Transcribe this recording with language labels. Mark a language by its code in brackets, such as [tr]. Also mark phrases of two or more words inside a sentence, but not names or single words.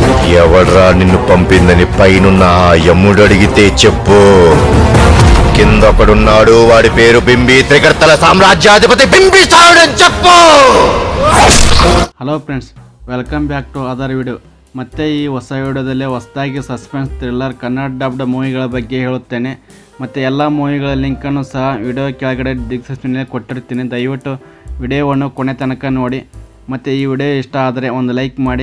[te] ఎవడ్రా నిన్ను పంపిందని పైనున్న ఆ యముడు అడిగితే చెప్పు. కింద ఒకడున్నాడు, వాడి పేరు బింబి, త్రికర్తల సామ్రాజ్యాధిపతి బింబిసారుడని చెప్పు. [en] hello friends, welcome back to other video. [kn] ಮತ್ತೆ ಈ ಹೊಸ ವಿಡಿಯೋದಲ್ಲಿ ಹೊಸದಾಗಿ [en] suspense thriller Kannada dubbed movies [kn] ಬಗ್ಗೆ ಹೇಳುತ್ತೇನೆ. ಮತ್ತು ಎಲ್ಲ ಮೂವಿಗಳ ಲಿಂಕನ್ನು ಸಹ ವಿಡಿಯೋ ಕೆಳಗಡೆ ಡಿಸ್ಕ್ರಿಪ್ಷನ್ನಲ್ಲಿ ಕೊಟ್ಟಿರ್ತೀನಿ. ದಯವಿಟ್ಟು ವಿಡಿಯೋವನ್ನು ಕೊನೆ ತನಕ ನೋಡಿ. ಮತ್ತು ಈ ವಿಡಿಯೋ ಇಷ್ಟ ಆದರೆ ಒಂದು ಲೈಕ್ ಮಾಡಿ.